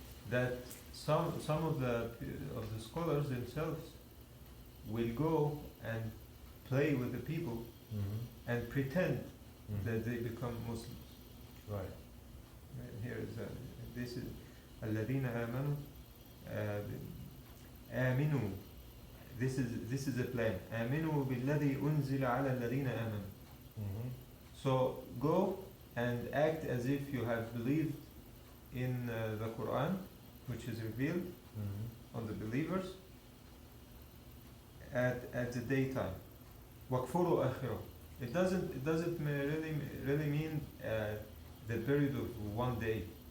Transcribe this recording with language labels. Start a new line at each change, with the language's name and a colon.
English: That some of the scholars themselves will go and play with the people and pretend that they become Muslims. Right. Here is this is
Arabic: الذين آمنوا آمنوا.
English: This is a plan.
Arabic: آمنوا بالذي أنزل على الذين آمنوا.
English: So go and act as if you have believed in the Quran, which is revealed on the believers at the daytime.
Arabic: وَكْفُرُوا آخِرَهُ.
English: It doesn't really mean the period of one day.